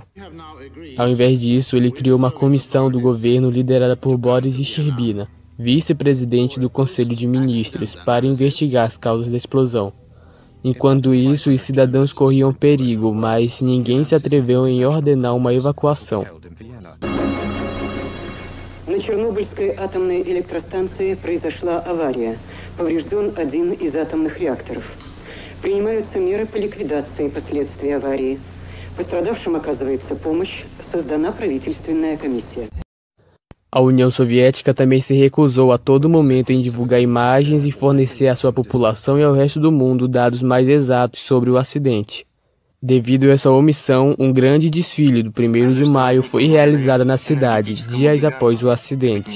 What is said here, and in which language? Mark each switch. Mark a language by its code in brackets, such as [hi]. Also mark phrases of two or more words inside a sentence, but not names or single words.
[pt] Ao invés disso, ele criou uma comissão do governo liderada por Boris Sherbina, vice-presidente do Conselho de Ministros, para investigar as causas da explosão. Enquanto isso, os cidadãos corriam perigo, mas ninguém se atreveu em ordenar uma evacuação. [ru] На Чернобыльской атомной электростанции произошла авария. Поврежден один из атомных реакторов. Принимаются меры по ликвидации последствий аварии. Пострадавшим оказывается помощь. Создана правительственная комиссия. [pt] A União Soviética também se recusou a todo momento em divulgar imagens e fornecer à sua população e ao resto do mundo dados mais exatos sobre o acidente. Devido a essa omissão, um grande desfile do 1º de maio foi realizado na cidade, dias após o acidente.